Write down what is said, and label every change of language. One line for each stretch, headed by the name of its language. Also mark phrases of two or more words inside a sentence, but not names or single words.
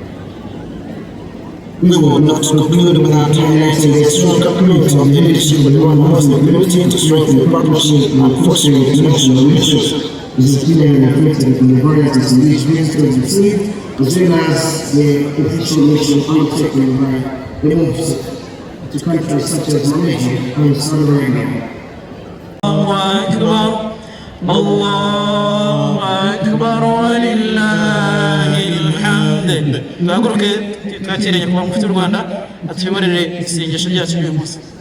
English: We will not conclude without highlighting the strong commitment of the leadership of the Rwanda Muslim community to strengthen the partnership and fostering international relations. This is clearly reflected in the various engagements we received, as well as the official mission undertaken by the mosque to countries such as Malaysia and Saudi Arabia.
Arabic: الله أكبر ولله الحمد.
Kinyarwanda: Tuhaguruke twakire nyakubahwa mufti w'u Rwanda atuyoborere isengesho ryacu ry'uyu munsi.